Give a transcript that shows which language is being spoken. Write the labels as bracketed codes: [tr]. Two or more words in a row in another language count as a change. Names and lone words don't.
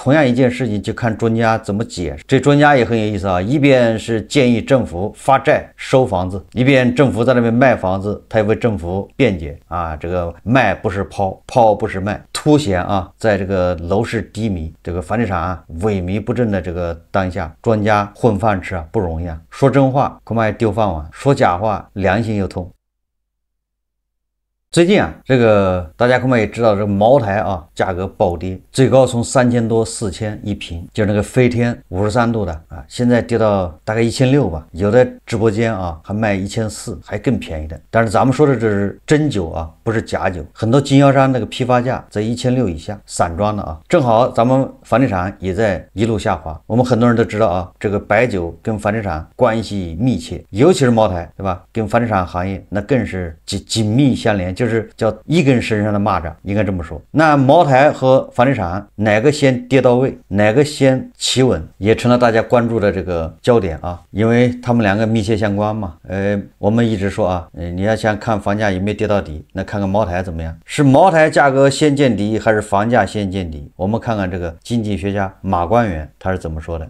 [zh] 同樣一件事情就看專家怎麼解釋。這專家也很有意思一邊是建議政府發債收房子，一邊政府在那邊賣房子，他也為政府辯解這個賣不是拋，拋不是賣，凸顯在這個樓市低迷、這個房地產萎靡不振的這個當下，專家混飯吃不容易說真話恐怕也丟飯碗，說假話良心又痛。最近這個大家恐怕也知道，這個茅台價格暴跌，最高從3000 多4000 一瓶，就是那個飞天53度的现在跌到大概1600吧，有的直播间還賣1400，還更便宜的。但是咱們說的這是真酒不是假酒，很多經銷商那個批發價在1600以下，散裝的正好咱們房地產也在一路下滑。我們很多人都知道這個白酒跟房地產關係密切，尤其是茅台，对吧？跟房地產行業那更是緊密相連。就是叫一根身上的蚂蚱，应该这麼說。那茅台和房地產哪個先跌到位，哪個先企穩，也成了大家關注的這個焦點啊，因為他們兩個密切相關嘛。我們一直說啊，你要想看房價有沒有跌到底，那看看茅台怎麼樣？是茅台價格先見底，還是房價先見底？我們看看這個經濟學家馬官元他是怎麼說的。